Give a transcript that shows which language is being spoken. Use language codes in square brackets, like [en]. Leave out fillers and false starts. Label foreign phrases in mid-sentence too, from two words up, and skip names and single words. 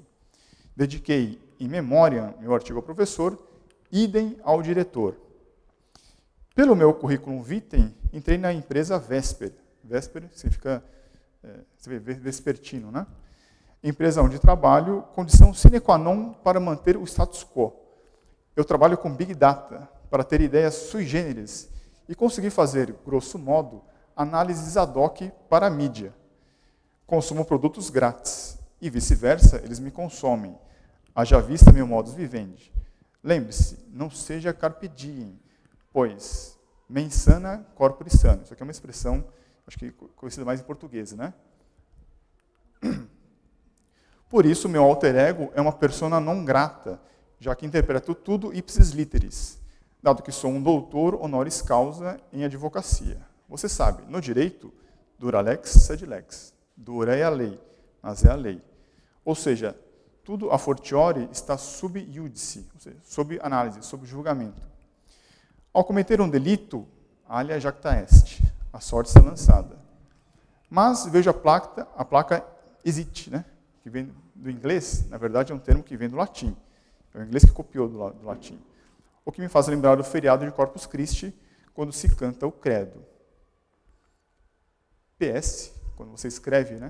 [pt] Dediquei em memória meu artigo ao professor, idem ao diretor. Pelo meu [la] currículo vitae, [pt] entrei na empresa Vesper. Vesper significa vespertino, né? Empresa onde trabalho, condição [la] sine qua non [pt] para manter o [la] status quo. [pt] Eu trabalho com [en] Big Data [pt] para ter ideias [la] sui generis [pt] e conseguir fazer, [la] grosso modo, [pt] análises [la] ad hoc [pt] para a mídia. Consumo produtos grátis e [la] vice-versa, [pt] eles me consomem. Haja vista meu [la] modus vivendi. [pt] Lembre-se, não seja [la] carpe diem, [pt] pois [la] mens sana corpore sano. [pt] Isso aqui é uma expressão, acho que conhecida mais em português, né? Por isso, meu [la] alter ego [pt] é uma [la] persona non grata, [pt] já que interpreto tudo [la] ipsis literis, [pt] dado que sou um doutor [la] honoris causa [pt] em advocacia. Você sabe, no direito, [la] dura lex sed lex. [pt] Dura é a lei, mas é a lei. Ou seja, tudo [la] a fortiori [pt] está [la] sub iudice, [pt] ou seja, sob análise, sob julgamento. Ao cometer um delito, [la] alia jacta est, [pt] a sorte está lançada. Mas vejo a placa exit, né? Que vem do inglês, na verdade é um termo que vem do latim. É o inglês que copiou do latim. O que me faz lembrar do feriado de Corpus Christi, quando se canta o credo. PS, quando você escreve, né?